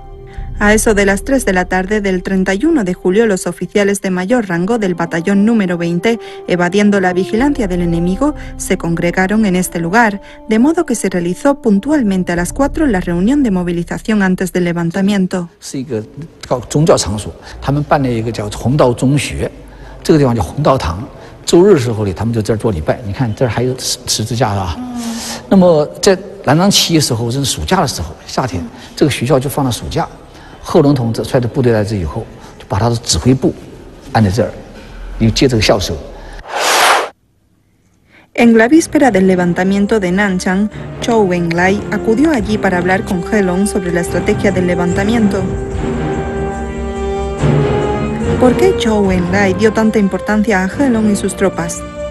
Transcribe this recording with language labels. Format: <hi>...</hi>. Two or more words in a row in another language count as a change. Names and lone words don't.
<es>A eso de las 3 de la tarde del 31 de julio, los oficiales de mayor rango del batallón número 20, evadiendo la vigilancia del enemigo, se congregaron en este lugar, de modo que se realizó puntualmente a las 4 la reunión de movilización antes del levantamiento.</es> <zh>是一个宗教场所，他们办了一个叫弘道中学，这个地方叫弘道堂。周日时候呢，他们就在这儿做礼拜。你看这儿还有十字架啊。那么在南昌起义时候，正是暑假的时候，夏天，这个学校就放了暑假。贺龙同志率着部队来这以后，就把他的指挥部安在这儿，又接这个校舍。</zh> <es>En la víspera del levantamiento de Nanchang, Zhou Wenlai acudió allí para hablar con Helong sobre la estrategia del levantamiento. ¿Por qué Zhou Wenlai dio tanta importancia a Helong y sus tropas?</es>